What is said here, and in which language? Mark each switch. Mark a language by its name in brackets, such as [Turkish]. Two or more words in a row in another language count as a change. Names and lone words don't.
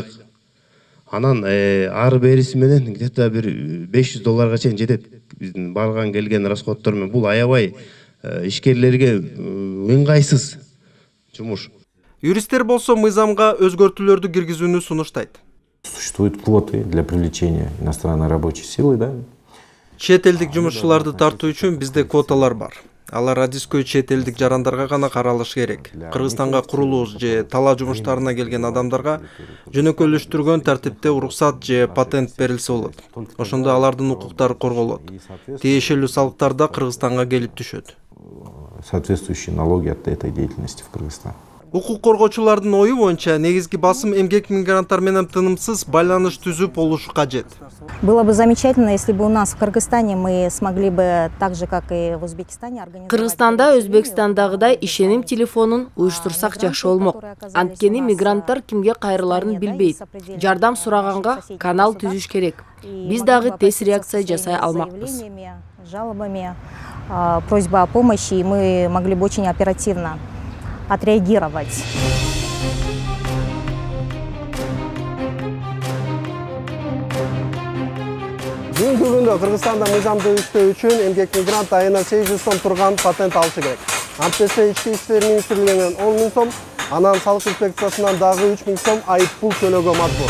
[Kyrgyz] Анан ары бериси менен где-то бир $500 чейин жетет. Биздин барган келген расходдор менен бул аябай ишкерлерге ыңгайсыз жумуш. Юристтер болсо мыйзамга өзгөртүүлөрдү киргизүүнү сунуштайт. [Russian] Существуют квоты для привлечения иностранной рабочей силы, да? [Kyrgyz] Чет элдик жумушчуларды тартуу үчүн бизде квоталар бар. Алар адискөй чет элдик жарандарга гана каралышы керек. Кыргызстанга курулуш же талаа жумуштарына келген адамдарга жөнөкөйлөштүргөн тартипте уруксат же патент берилсе болот. Ошондо алардын укуктары корголот. Тиешелүү салыктар да Кыргызстанга келип түшөт. [Russian] Соответствующие налоги от этой деятельности в Кыргызстан. [Kyrgyz] Укук коргоочулардын ою боюнча негизги басым эмгек мигранттар менен тынымсыз байланыш түзүп болушу кажет. [Russian] Было бы замечательно, если бы у нас в Кыргызстане мы смогли бы так же, как и в Узбекистане, организовать... [Kyrgyz] Кыргызстанда Өзбекстандагыдай ишеним телефонун уюштурсак жакшы болмок. Анткени мигранттар кимге кайрыларын билбейт. Жардам сураганга канал түзүш керек. Биз дагы тез реакция жасай алмакпыз. [Russian] Жалобами, просьба о помощи, и мы могли бы очень оперативно отреагировать. [Kyrgyz] Бүгүнкү күндө Кыргызстанда мыйзамды иштөө үчүн эмгек мигрант айына 800 сом турган патент алышы керек. Антесе ички иштер министрлигинен 10 000 сом, анан салык инспекциясынан дагы 3 000 сом айып пул төлөөгө мажбур.